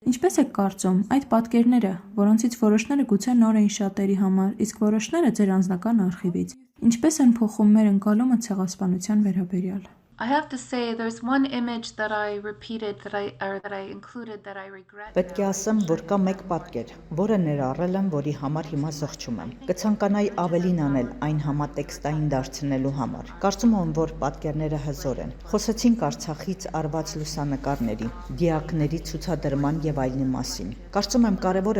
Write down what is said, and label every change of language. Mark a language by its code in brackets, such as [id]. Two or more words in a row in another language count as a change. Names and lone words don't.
[hy] Ինչպես եք կարծում, այդ պատկերները, որոնցից որոշները գուցե նոր էին շատերի համար, իսկ որոշները ձեր անձնական արխիվից, ինչպես են փոխում մեր ընկալումը ցեղասպանության վերաբերյալ։ [en] I have to say there's one image that I repeated that I included that I regret. [hy] Պետք է ասեմ, որ կա մեկ պատկեր, որը ներառել եմ, որի համար հիմա զղջում եմ։ Կցանկանայի ավելին անել այն համատեքստային դարձնելու համար։ Կարծում եմ, որ պատկերները հզոր են։ Խոսեցինք Արցախից արված լուսանկարների, դիակների ցուցադրման եւ այլնի մասին։ Կարծում եմ կարեւոր է,